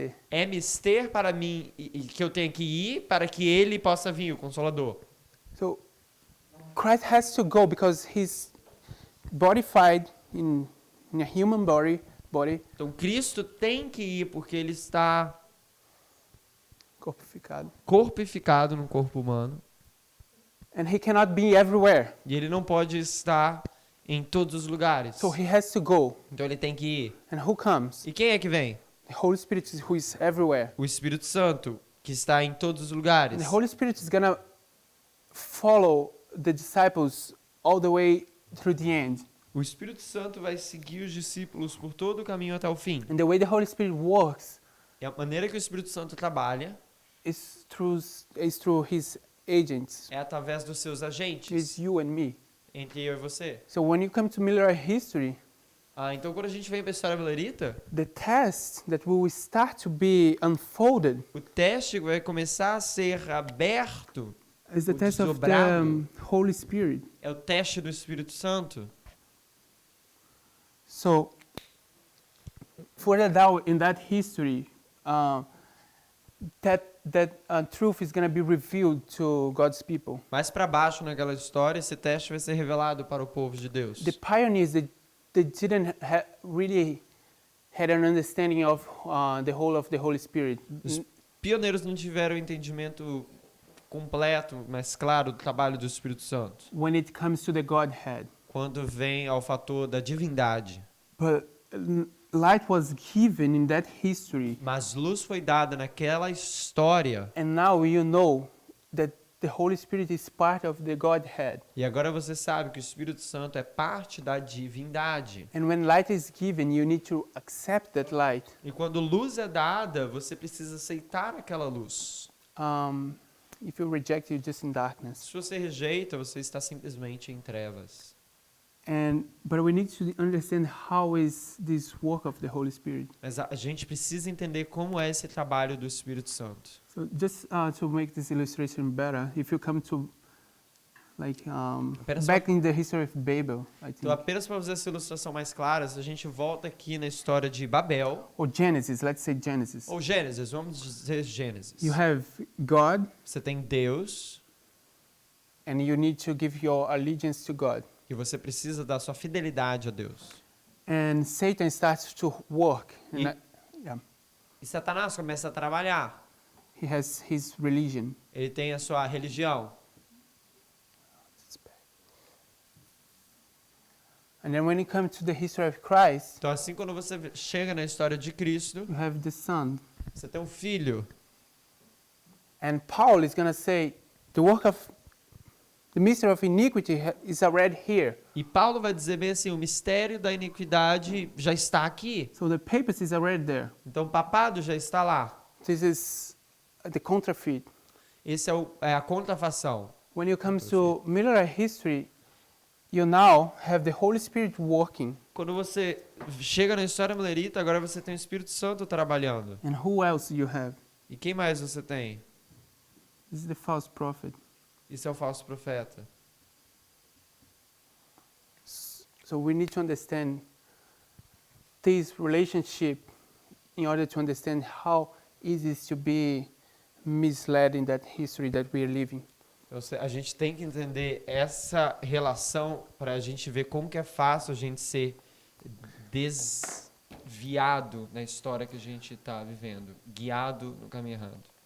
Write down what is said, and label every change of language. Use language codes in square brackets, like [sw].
[pt] É mister para mim e que eu tenho que ir para que ele possa vir, o Consolador. [en] So Christ has to go because he's bodified in a human body, [pt] Então Cristo tem que ir porque ele está corporificado, corpificado no corpo humano [en] and he cannot be everywhere. [pt] e ele não pode estar em todos os lugares. [en] So he has to go. [pt] Então ele tem que ir. [en] And who comes? [pt] E quem é que vem? [en] The Holy Spirit who is everywhere. [pt] O Espírito Santo, que está em todos os lugares. [en] And the Holy Spirit is going to follow the disciples all the way through the end. [pt] O Espírito Santo vai seguir os discípulos por todo o caminho até o fim. [en] And the way the Holy Spirit works [pt] E a maneira que o Espírito Santo trabalha [en] is through his agents. [pt] é através dos seus agentes, [en] It's you and me. [pt] entre eu e você. [en] So when you come to Millerite history, [pt] Então quando a gente vem para a história milerita, [en] the test that will start to be unfolded [pt] o teste vai começar a ser aberto, [en] is the [pt] o [en] test of the [pt] desdobrado, [en] Holy Spirit. [pt] é o teste do Espírito Santo. [en] So further down in that history, that truth is going to be revealed to God's people. [pt] Mais para baixo naquela história, esse teste vai ser revelado para o povo de Deus. [en] The pioneers, they didn't really had an understanding of the whole of the Holy Spirit. [pt] Os pioneiros não tiveram entendimento completo, mas claro, do trabalho do Espírito Santo. [en] When it comes to the Godhead. [pt] Quando vem ao fator da divindade. [en] But light was given in that history. [pt] Mas luz foi dada naquela história. [en] And now you know that the Holy Spirit is part of the Godhead. [pt] E agora você sabe que o Espírito Santo é parte da divindade. [en] And when light is given, you need to accept that light. [pt] E quando luz é dada, você precisa aceitar aquela luz. [en] If you reject, you're just in darkness. [pt] Se você rejeita, você está simplesmente em trevas. [en] But we need to understand how is this work of the Holy Spirit. [pt] Mas a gente precisa entender como é esse trabalho do Espírito Santo. [en] So just to make this illustration better, if you come to back in the history of Babel, I think. [pt] Então, apenas para fazer essa ilustração mais clara, se a gente volta aqui na história de Babel, [en] Or Genesis, let's say Genesis. [pt] ou Gênesis, vamos dizer Gênesis. [en] You have God, [pt] Você tem Deus, [en] and you need to give your allegiance to God. [pt] e você precisa dar sua fidelidade a Deus. [en] And Satan starts to work. [pt] E Satanás começa a trabalhar. [en] He has his religion. [pt] Ele tem a sua religião. [en] And then when you come to the history of Christ, [pt] Então, assim, quando você chega na história de Cristo, [en] you have the Son. [pt] você tem um filho. [en] And Paul is going to say, the work of The mystery of iniquity is already here. [pt] E Paulo vai dizer bem assim, o mistério da iniquidade já está aqui. [en] So the papacy is already there. [pt] Então o papado já está lá. [en] This is the counterfeit. [pt] Esse é a contrafação. [en] When you come to military history, you now have the Holy Spirit working. [pt] Quando você chega na história milerita, agora você tem o Espírito Santo trabalhando. [en] And who else you have? [pt] E quem mais você tem? [en] This is the false prophet. [pt] Isso é o falso profeta. [en] So we need to understand this relationship in order to understand how easy it is to be misled in that history that we are living. [pt] Então, a gente tem que entender essa relação para a gente ver como que é fácil a gente ser desviado na história que a gente está vivendo, guiado no caminho errado.